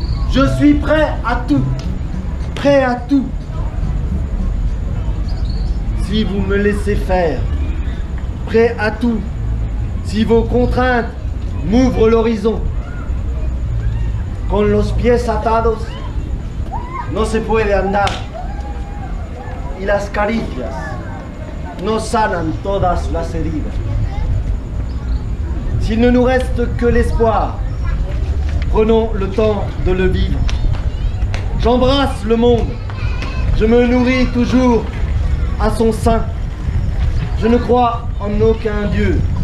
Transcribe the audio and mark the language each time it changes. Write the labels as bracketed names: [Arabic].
[French] Je suis prêt à tout. Prêt à tout, si vous me laissez faire, prêt à tout, si vos contraintes m'ouvrent l'horizon. [Spanish] Con los pies atados no se puede andar y las caricias no sanan todas las heridas. [French] S'il ne nous reste que l'espoir, prenons le temps de le vivre. J'embrasse le monde, je me nourris toujours à son sein. Je ne crois en aucun Dieu.